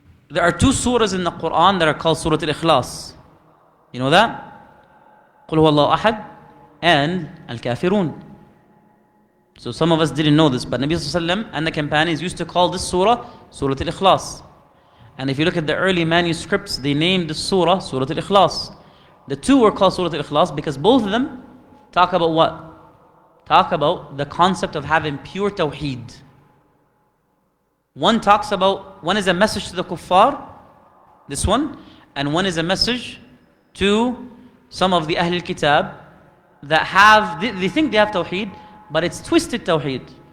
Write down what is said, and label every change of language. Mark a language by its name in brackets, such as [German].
[English] There are two surahs in the Quran that are called Surah Al-Ikhlas. You know that? [Arabic] قل هو الله أحد and Al-Kafirun. [English] So some of us didn't know this, but Nabi ﷺ and the companions used to call this surah Surah Al-Ikhlas. And if you look at the early manuscripts, they named this surah Surah Al-Ikhlas. The two are called Surah Al-Ikhlas because both of them talk about what? Talk about the concept of having pure tawheed. One talks about, one is a message to the kuffar, this one, and one is a message to some of the Ahlul Kitab that have, they think they have tawheed, but it's twisted tawheed.